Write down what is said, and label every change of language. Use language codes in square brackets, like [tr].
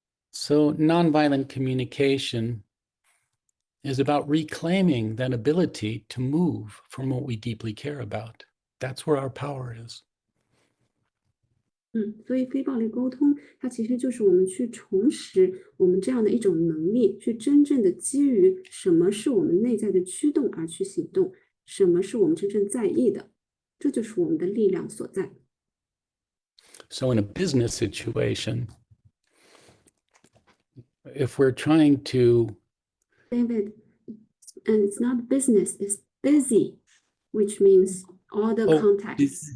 [en] So nonviolent communication is about reclaiming that ability to move from what we deeply care about. That's where our power is. [zh] 所以非暴力沟通，它其实就是我们去重拾我们这样的一种能力，去真正的基于什么是我们内在的驱动而去行动，什么是我们真正在意的，这就是我们的力量所在。 [en] So in a business situation, if we're trying to David, and it's not business, it's busy, which means all the contacts.